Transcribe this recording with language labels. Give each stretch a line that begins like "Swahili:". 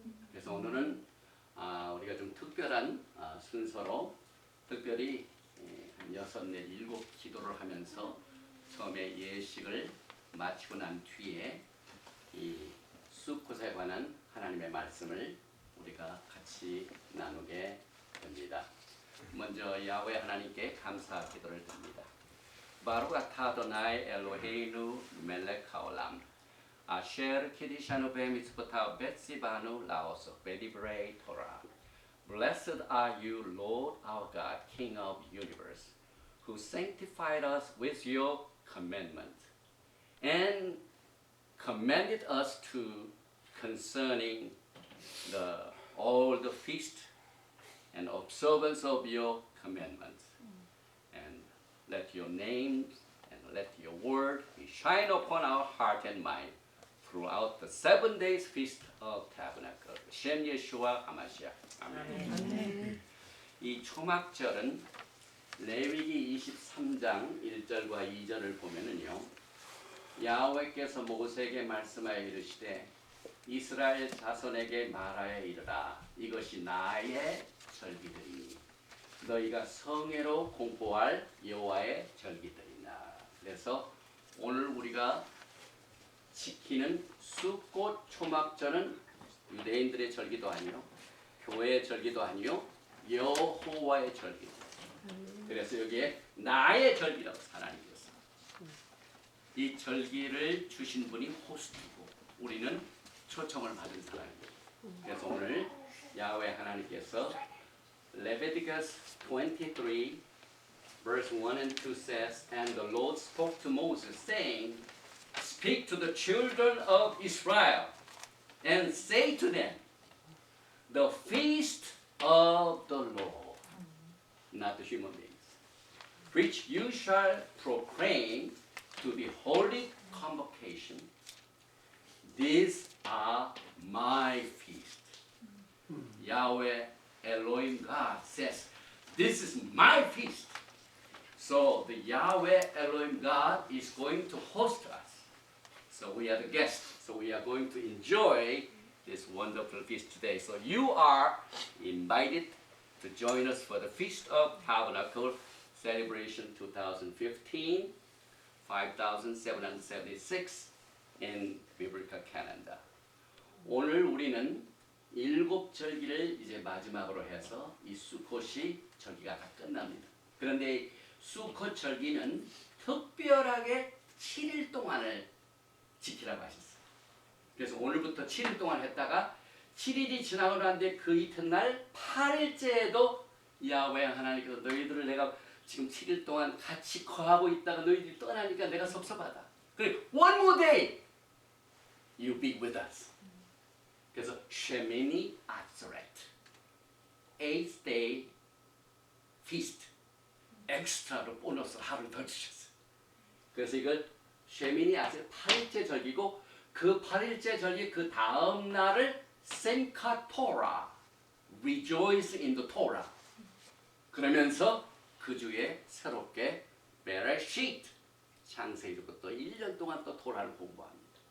Korean: 그래서 오늘은 우리가 좀 특별한 순서로 특별히 한 6, 4, 7 기도를 하면서 처음에 예식을 마치고 난 뒤에 이 수컷에 관한 하나님의 말씀을 우리가 같이 나누게 됩니다. 먼저 야훼 하나님께 감사 기도를 드립니다.
Hebrew: 바룩 아타 아도나이 엘로헤이누 멜렉 하올람 아셰르 키디샤누 베미츠부타 베시바누 라오스 베디브레이 토라.
English: Blessed are you, Lord our God, King of the universe, who sanctified us with your commandment and commanded us to concerning all the feast and observance of your commandments. And let your name and let your word be shine upon our heart and mind throughout the 7 days feast of tabernacle.
Hebrew: 셴 예수와 하마시아. 아멘.
Korean: 이 초막절은 레위기 23장 1절과 2절을 보면은요, 야훼께서 모세에게 말씀하여 이르시되 이스라엘 자손에게 말하여 이르라. 이것이 나의 절기들이니 너희가 성회로 공포할 여호와의 절기들이나. 그래서 오늘 우리가 지키는 수꽃 초막절은 유대인들의 절기도 아니요, 교회의 절기도 아니요, 여호와의 절기. 그래서 여기에 나의 절기라고 하나님께서 이 절기를 주신 분이 호스트고 우리는 초청을 받은 사람입니다. 그래서 오늘 야훼 하나님께서
English: Leviticus 23 verse 1 and 2 says, And the Lord spoke to Moses, saying, Speak to the children of Israel, and say to them, The feast of the Lord, not the human beings, which you shall proclaim to the holy convocation. These are my feast. Yahweh Elohim God says, This is my feast. So the Yahweh Elohim God is going to host us. So we are the guests. So we are going to enjoy this wonderful feast today. So you are invited to join us for the Feast of Tabernacle celebration 2015, 5776 in biblical calendar.
Korean: 오늘 우리는 7절기를 이제 마지막으로 해서 이 수콧이 절기가 다 끝납니다. 그런데 수콧 절기는 특별하게 7일 동안을 지키라고 하셨어요. 그래서 오늘부터 7일 동안 했다가 7일이 지나고 난 뒤에 그 이튿날 8일째에도 야훼 하나님께서 너희들을 내가 지금 7일 동안 같이 거하고 있다가 너희들이 떠나니까 내가 섭섭하다. 그래,
English: one more day you be with us.
Korean: 그래서 쉐미니 아츠렛
English: 8th day feast
Korean: 엑스트라로 보너스 하루를 더 주셨어요. 그래서 이걸 쉐미니 아츠렛 8일째 절기고 그 8일째 절기 그 다음 날을 생카 토라
English: rejoice in the Torah
Korean: 그러면서 그 주에 새롭게 베레시트 창세기부터 또 1년 동안 또 토라를 공부합니다.